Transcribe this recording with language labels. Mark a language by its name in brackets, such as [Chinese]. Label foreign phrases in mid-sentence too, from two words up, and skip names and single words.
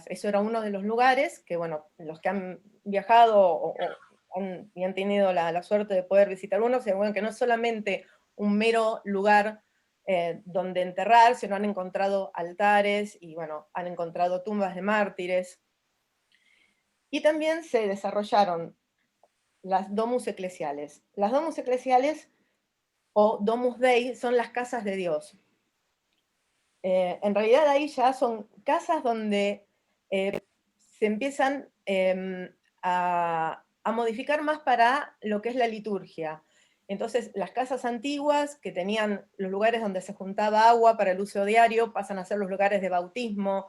[Spanish] Eso era uno de los lugares que, bueno, los que han viajado y han tenido la suerte de poder visitar uno, se ven que no es solamente un mero lugar donde enterrar, sino han encontrado altares y, bueno, han encontrado tumbas de mártires. Y también se desarrollaron las domus eclesiales. Las domus eclesiales, o [Latin] domus dei, [Spanish] son las casas de Dios. En realidad ahí ya son casas donde se empiezan a modificar más para lo que es la liturgia. Entonces las casas antiguas, que tenían los lugares donde se juntaba agua para el uso diario, pasan a ser los lugares de bautismo.